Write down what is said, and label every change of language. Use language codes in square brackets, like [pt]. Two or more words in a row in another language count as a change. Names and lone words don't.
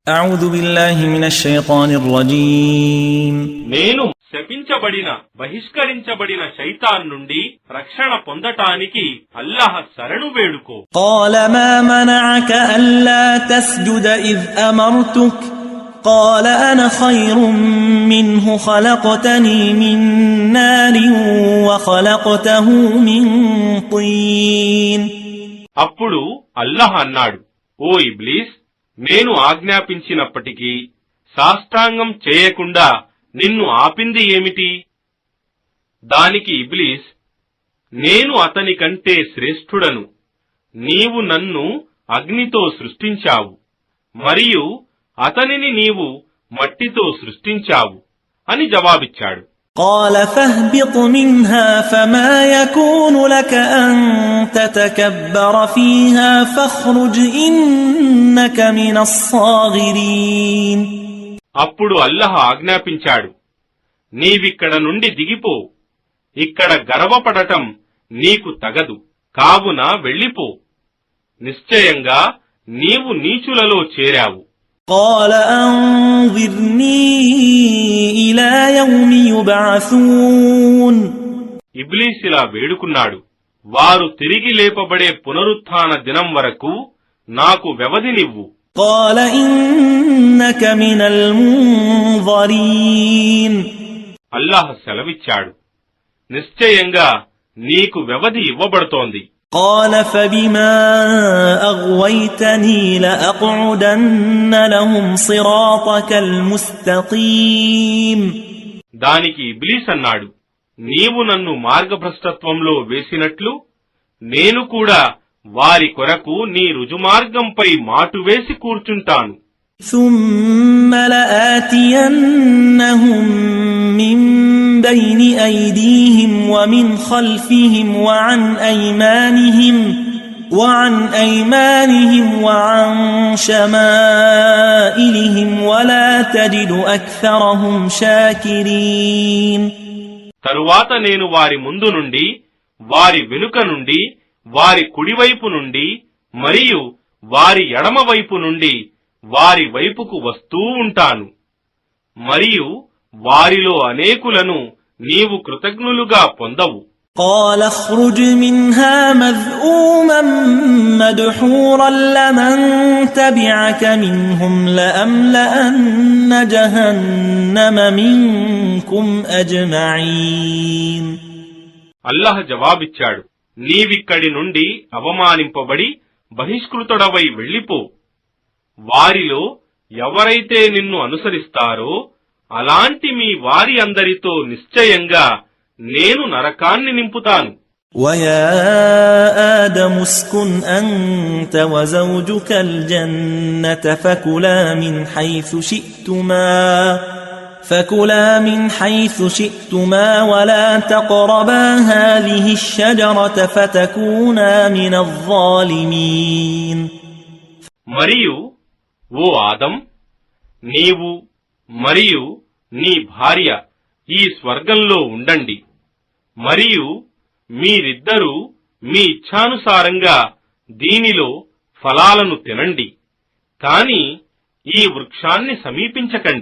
[ar] أعوذ بالله من الشيطان الرجيم [te] నేను శపించబడిన బహిష్కరించబడిన శైతాన్ నుండి రక్షణ పొందటానికి అల్లాహ్ శరణు వేడుకో. [ar] قال ما منعك ألا تسجد إذ أمرتك قال أنا خير منه خلقتني من نار وخلقته من طين. [te] అప్పుడు అల్లాహ్ అన్నాడు, ఓ ఇబ్లీస్, నేను ఆజ్ఞాపించినప్పటికీ సాష్టాంగం చేయకుండా నిన్ను ఆపింది ఏమిటి? దానికి ఇబ్లీస్, నేను అతని కంటే శ్రేష్ఠుడను, నీవు నన్ను అగ్నితో సృష్టించావు మరియు అతనిని నీవు మట్టితో సృష్టించావు అని జవాబిచ్చాడు. [ar] قال فاهبط منها فما يكون لك أن تتكبر فيها فاخرج إنك من الصاغرين. [te] అప్పుడు అల్లాహ్ ఆజ్ఞాపించాడు, నీవిక్కడ నుండి దిగిపో, ఇక్కడ గర్వపడటం నీకు తగదు, కావున వెళ్ళిపో, నిశ్చయంగా నీవు నీచులలో చేరావు. [ar] قال أنظرني إلى يوم يبعثون. [te] ఇబ్లీస్ ఇలా వేడుకున్నాడు, వారు తిరిగి లేపబడే పునరుత్థాన దినం వరకు నాకు వ్యవధినివ్వు. [ar] قال إنك من المنظرين. [te] అల్లాహ్ సెలవిచ్చాడు, నిశ్చయంగా నీకు వ్యవధి ఇవ్వబడుతోంది. [ar] قال فبما أغويتني لأقعدن لهم صراطك المستقيم. [te] దానికి ఇబ్లీస్ అన్నాడు, నీవు నన్ను మార్గభ్రష్టత్వంలో వేసినట్లు నేను కూడా వారి కొరకు నీ రుజుమార్గంపై మాటు వేసి కూర్చుంటాను. [ar] ثم لآتينهم من بين أيديهم ومن خلفهم وعن أيمانهم وعن شمائلهم ولا تجد أكثرهم شاكرين. [te] తరువాత నేను వారి ముందు నుండి, వారి వెనుక నుండి, వారి కుడివైపు నుండి మరియు వారి ఎడమవైపు నుండి వారి వైపుకు వస్తూ ఉంటాను మరియు వారిలో అనేకులను నీవు కృతజ్ఞులుగా పొందవు. [ar] قال اخرج منها مذءوما مدحورا لمن تبعك منهم لأملأن جهنم منكم أجمعين. [te] అల్లాహ్ జవాబిచ్చాడు, నీవిక్కడి నుండి అవమానింపబడి బహిష్కృతుడవై వెళ్ళిపో. వారిలో ఎవరైతే నిన్ను అనుసరిస్తారో అలాంటి మీ వారి అందరితో నిశ్చయంగా నేను నరకాన్ని నింపుతాను. [ar] وَيَا آدَمُ اسْكُنْ أَنْتَ وَزَوْجُكَ الْجَنَّةَ فَكُلَا مِنْ حَيْثُ شِئْتُمَا وَلَا تَقْرَبَا هَذِهِ الشَّجَرَةَ فَتَكُونَا مِنَ الظَّالِمِينَ. [te] మరియు ఓ ఆదం, నీవు మరియు నీ భార్య ఈ స్వర్గంలో ఉండండి మరియు మీరిద్దరూ మీ ఇచ్ఛానుసారంగా దీనిలో ఫలాలను తినండి, కాని ఈ వృక్షాన్ని సమీపించకండి.